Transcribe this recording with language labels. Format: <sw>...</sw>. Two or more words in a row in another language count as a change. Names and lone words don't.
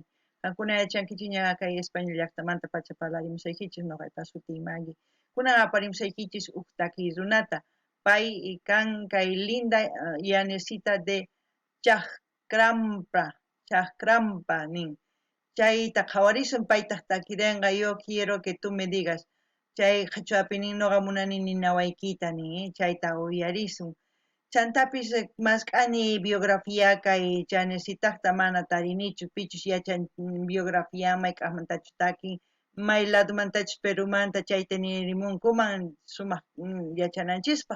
<qu>Kankuna yachankichik ña kay España llaqtamanta pacha parlarimusaykichis ñuqaypa sutii Maggie. Kunan aparimusaykichis huk takiy runata. Pay kan kay</qu> <es>linda llanecita de</es> <qu>Chakrampa nin. Chayta qhawarisun paytaq takirinqa</qu> <es>yo quiero que tú me digas.</es> <qu>Chay qhachuapi nin ñuqa munani ninawaykita nin chayta uyarisun. Chantapis mask'ani biografía kay Janecitaqta mana tarinichu pichus yachan biografía mayk'aqmantachu takin may ladomantachus Perumanta chayta nirimunkuman sumaq yachananchispaq.</qu>